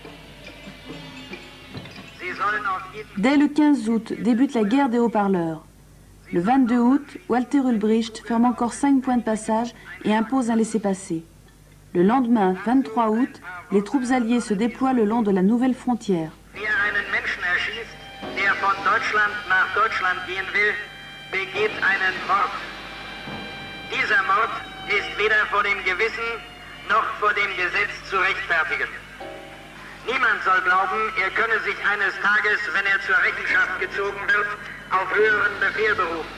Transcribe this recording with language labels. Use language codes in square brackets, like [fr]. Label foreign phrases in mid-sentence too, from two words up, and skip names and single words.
[fr] Dès le 15 août, débute la guerre des haut-parleurs. Le 22 août, Walter Ulbricht ferme encore 5 points de passage et impose un laissez-passer. Le lendemain, 23 août, les troupes alliées se déploient le long de la nouvelle frontière. [de] Niemand soll glauben, er könne sich eines Tages, wenn er zur Rechenschaft gezogen wird, auf höheren Befehl berufen.